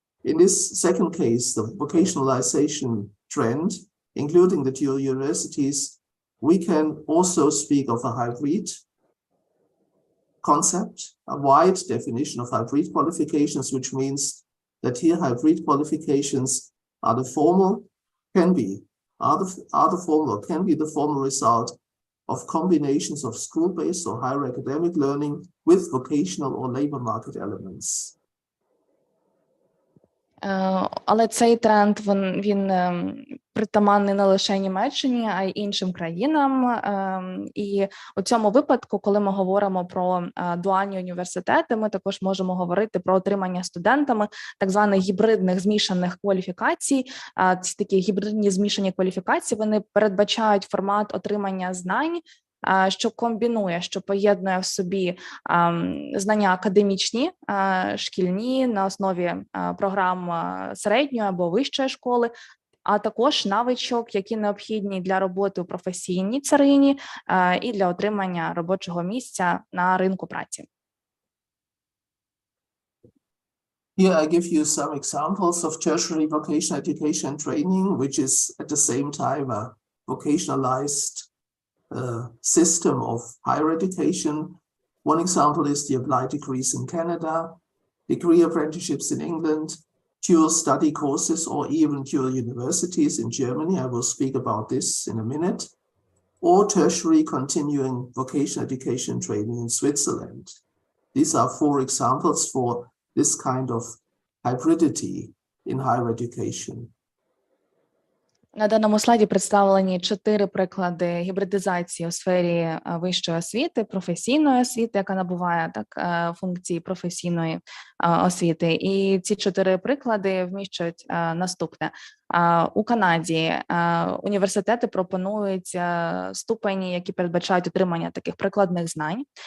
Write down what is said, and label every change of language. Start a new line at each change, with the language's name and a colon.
English: In this second case, the vocationalization trend, including the dual universities, we can also speak of a hybrid concept, a wide definition of hybrid qualifications, which means that here hybrid qualifications are the formal result of combinations of school-based or higher academic learning with vocational or labor market elements.
Ukrainian: Але цей тренд, він притаманний не лише Німеччині, а й іншим країнам. І у цьому випадку, коли ми говоримо про дуальні університети, ми також можемо говорити про отримання студентами так званих гібридних змішаних кваліфікацій. Ці такі гібридні змішані кваліфікації, вони передбачають формат отримання знань що комбінує, що поєднує в собі знання академічні, шкільні на основі програм середньої або вищої школи, а також навичок, які необхідні для роботи у професійній царині і для отримання робочого місця на ринку праці.
English: Here I give you some examples of tertiary vocational education and training, which is at the same time a vocationalized system of higher education. One example is the applied degrees in Canada, degree apprenticeships in England, dual study courses or even dual universities in Germany. I will speak about this in a minute. Or tertiary continuing vocational education training in Switzerland. These are 4 examples for this kind of hybridity in higher education.
Ukrainian: На даному слайді представлені 4 приклади гібридизації у сфері вищої освіти, професійної освіти, яка набуває функції професійної освіти. І ці 4 приклади вміщують наступне. У Канаді університети пропонують ступені, які передбачають отримання таких прикладних знань.